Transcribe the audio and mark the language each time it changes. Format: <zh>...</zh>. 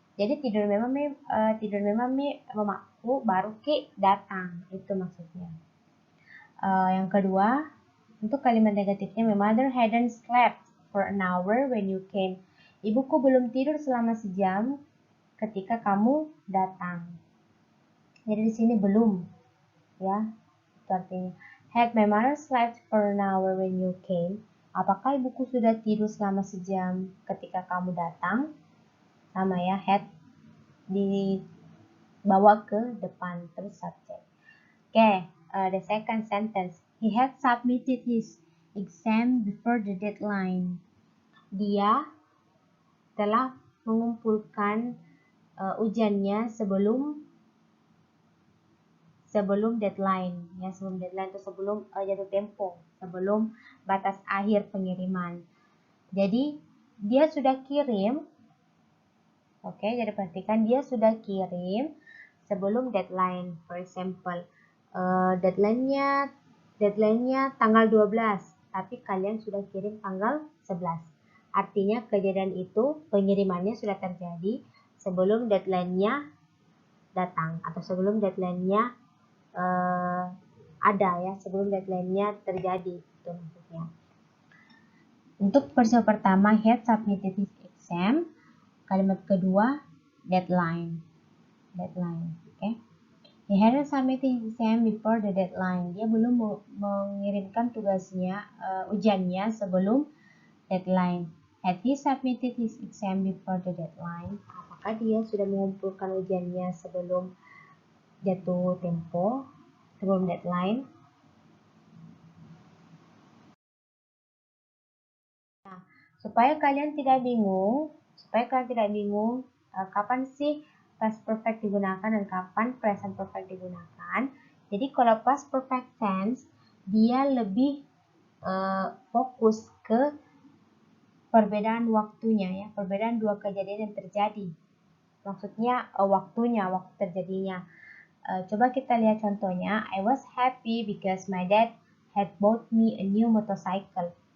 <id>Jadi tidur memang mamaku baru ke datang. Itu maksudnya. Yang kedua, untuk kalimat negatifnya,</id> <en>my mother hadn't slept for an hour when you came.</en> <id>Ibuku belum tidur selama sejam ketika kamu datang. Jadi di sini belum, ya. Itu artinya.</id> <en>Had my mother slept for an hour when you came?</en> <id>Apakah ibuku sudah tidur selama sejam ketika kamu datang? Sama ya, had dibawa ke depan terus subjek.</id> <en>Okay, the second sentence. He had submitted his exam before the deadline.</en> <id>Dia telah mengumpulkan ujiannya sebelum deadline. Ya, sebelum deadline itu sebelum jatuh tempo, sebelum batas akhir pengiriman. Jadi dia sudah kirim. Oke, jadi perhatikan dia sudah kirim sebelum deadline.</id> <en>For example,</en> <id>deadline-nya tanggal 12, tapi kalian sudah kirim tanggal 11. Artinya kejadian itu pengirimannya sudah terjadi sebelum deadline-nya datang atau sebelum deadline-nya ada ya, sebelum deadline-nya terjadi. Itu maksudnya. Untuk peristiwa pertama,</id> <en>he had submitted his exam.</en> <id>Kalimat kedua, deadline. Deadline, oke. Okay?</id> <en>He hadn't submitted his exam before the deadline.</en> <id>Dia belum mengirimkan tugasnya, ujiannya sebelum deadline.</id> <en>Had he submitted his exam before the deadline?</en> <id>Apakah dia sudah mengumpulkan ujiannya sebelum jatuh tempo, sebelum deadline? Nah, supaya kalian tidak bingung, kapan sih past perfect digunakan dan kapan present perfect digunakan. Jadi kalau past perfect tense, dia lebih fokus ke perbedaan waktunya ya, perbedaan dua kejadian yang terjadi. Maksudnya waktunya, waktu terjadinya. Coba kita lihat contohnya.</id> <en>I was happy because my dad had bought me a new motorcycle.</en>